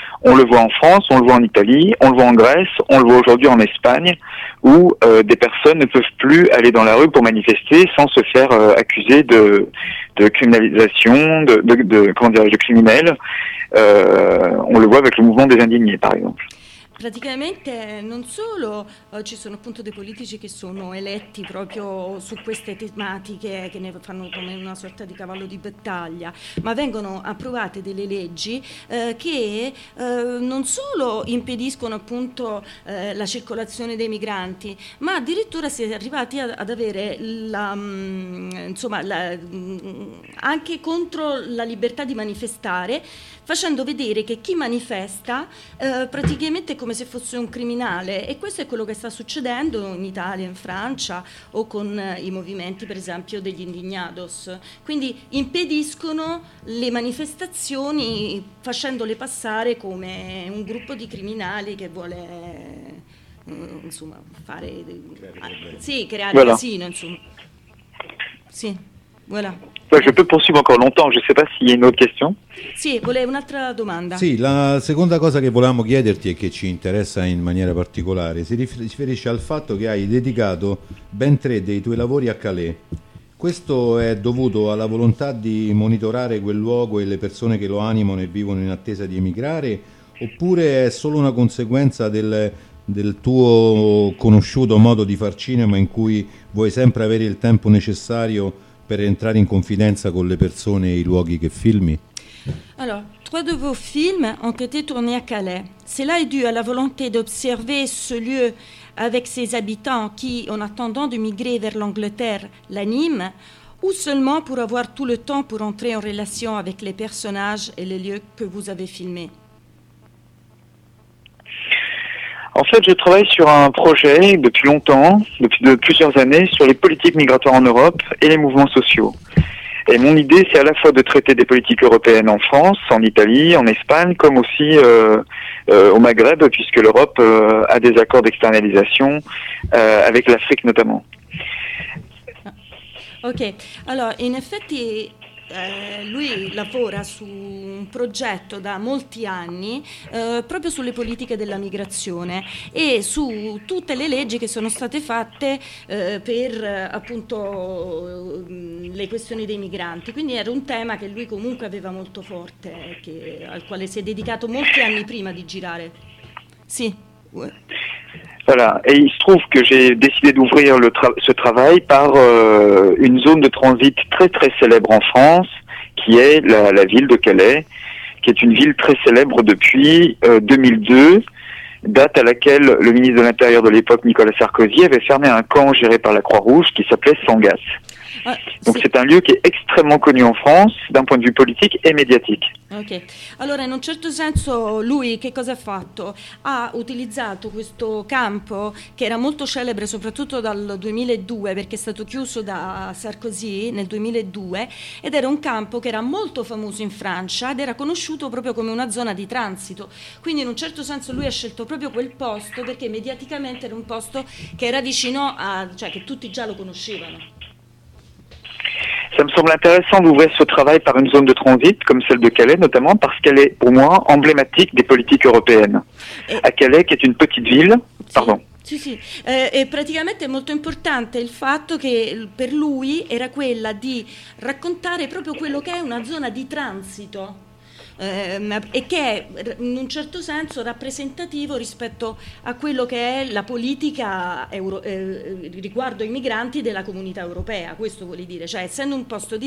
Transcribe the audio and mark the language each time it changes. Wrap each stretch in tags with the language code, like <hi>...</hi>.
<fr>On le voit en France, on le voit en Italie, on le voit en Grèce, on le voit aujourd'hui en Espagne, où des personnes ne peuvent plus aller dans la rue pour manifester sans se faire accuser de criminalisation, de criminel. On le voit avec le mouvement des indignés, par exemple.</fr> <it>Praticamente non solo ci sono appunto dei politici che sono eletti proprio su queste tematiche, che ne fanno come una sorta di cavallo di battaglia, ma vengono approvate delle leggi che non solo impediscono appunto la circolazione dei migranti, ma addirittura si è arrivati ad avere anche contro la libertà di manifestare, facendo vedere che chi manifesta praticamente è come se fosse un criminale, e questo è quello che sta succedendo in Italia, in Francia o con i movimenti per esempio degli indignados. Quindi impediscono le manifestazioni facendole passare come un gruppo di criminali che vuole insomma fare creare</it> <fr>voilà.</fr> <it>Casino insomma. Sì, voilà.</it> <fr>Je peux poursuivre encore longtemps, je ne sais pas s'il y a une autre question.</fr> <it>Sì, volevo un'altra domanda. Sì, la seconda cosa che volevamo chiederti e che ci interessa in maniera particolare si riferisce al fatto che hai dedicato ben 3 dei tuoi lavori a Calais. Questo è dovuto alla volontà di monitorare quel luogo e le persone che lo animano e vivono in attesa di emigrare, oppure è solo una conseguenza del tuo conosciuto modo di far cinema, in cui vuoi sempre avere il tempo necessario per entrare in confidenza con le persone e i luoghi che filmi?</it> <fr>Allora, 3 de vos films ont été tournés à Calais. Cela est dû à la volonté d'observer ce lieu avec ses habitants qui, en attendant de migrer vers l'Angleterre, l'animent, ou seulement pour avoir tout le temps pour entrer en relation avec les personnages et les lieux que vous avez filmés? En fait, je travaille sur un projet depuis longtemps, depuis de plusieurs années, sur les politiques migratoires en Europe et les mouvements sociaux. Et mon idée, c'est à la fois de traiter des politiques européennes en France, en Italie, en Espagne, comme aussi au Maghreb, puisque l'Europe a des accords d'externalisation avec l'Afrique notamment. Ok. Alors, en effet,</fr> <it>lui lavora su un progetto da molti anni proprio sulle politiche della migrazione e su tutte le leggi che sono state fatte per appunto le questioni dei migranti. Quindi era un tema che lui comunque aveva molto forte, che, al quale si è dedicato molti anni prima di girare. Sì.</it> <fr>Voilà. Et il se trouve que j'ai décidé d'ouvrir ce travail par une zone de transit très très célèbre en France, qui est la ville de Calais, qui est une ville très célèbre depuis 2002, date à laquelle le ministre de l'Intérieur de l'époque, Nicolas Sarkozy, avait fermé un camp géré par la Croix-Rouge qui s'appelait Sangas. Donc c'est un lieu qui est extrêmement connu en France d'un point de vue politique et médiatique. Ok.</fr> <it>Allora, in un certo senso lui che cosa ha fatto? Ha utilizzato questo campo che era molto celebre soprattutto dal 2002, perché è stato chiuso da Sarkozy nel 2002, ed era un campo che era molto famoso in Francia ed era conosciuto proprio come una zona di transito. Quindi in un certo senso lui ha scelto proprio quel posto perché mediaticamente era un posto che era vicino a, cioè che tutti già lo conoscevano.</it> <fr>Ça me semble intéressant d'ouvrir ce travail par une zone de transit, comme celle de Calais notamment, parce qu'elle est pour moi emblématique des politiques européennes. À Calais, qui est une petite ville, pardon.</fr> <it>Sì, sì. E praticamente è molto importante il fatto che per lui era quella di raccontare proprio quello che è una zona di transito e che è in un certo senso rappresentativo rispetto a quello che è la politica riguardo ai migranti della comunità europea, questo vuol dire, cioè essendo un posto di</it>